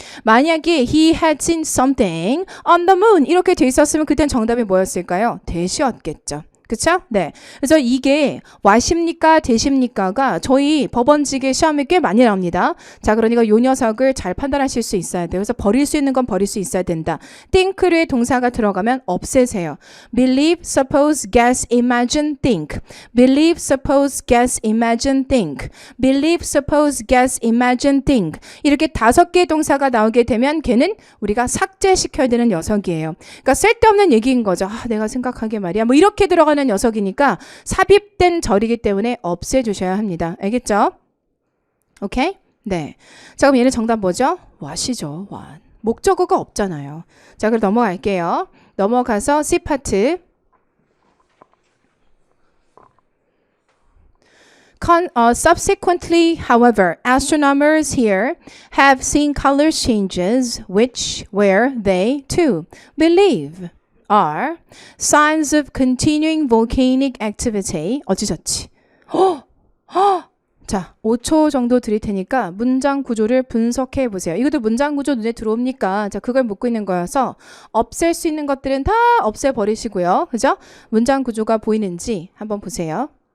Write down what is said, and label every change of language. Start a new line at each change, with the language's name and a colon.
Korean: 만약에
English: he had seen something on the moon
Korean: 이렇게 돼 있었으면 그땐 정답이 뭐였을까요? 대시였겠죠. 그쵸? 네. 그래서 이게 와십니까 대십니까가 저희 법원직의 시험에 꽤 많이 나옵니다. 자, 그러니까 요 녀석을 잘 판단하실 수 있어야 돼요. 그래서 버릴 수 있는 건 버릴 수 있어야 된다. think류의 동사가 들어가면 없애세요.
English: believe, suppose, guess, imagine, think. believe, suppose, guess, imagine, think. believe, suppose, guess, imagine, think.
Korean: 이렇게 5개의 동사가 나오게 되면 걔는 우리가 삭제시켜야 되는 녀석이에요. 그러니까 쓸데없는 얘기인 거죠. 내가 생각하기에 말이야. 뭐 이렇게 들어가는 녀석이니까 삽입된 절이기 때문에 없애주셔야 합니다. 알겠죠? 오케이? 네. 자, 그럼 얘는 정답 뭐죠? what이죠. what. 목적어가 없잖아요. 자, 그럼 넘어갈게요. 넘어가서 C 파트.
English: Subsequently, however, astronomers here have seen color changes which, where they, too, believe are signs of continuing volcanic activity.
Korean: 어찌저찌. 자, 5초 정도 드릴 테니까 문장 구조를 분석해 보세요. 이것도 문장 구조 눈에 들어옵니까? 자, 그걸 묻고 있는 거여서 없앨 수 있는 것들은 다 없애버리시고요. 그죠? 문장 구조가 보이는지 한번 보세요.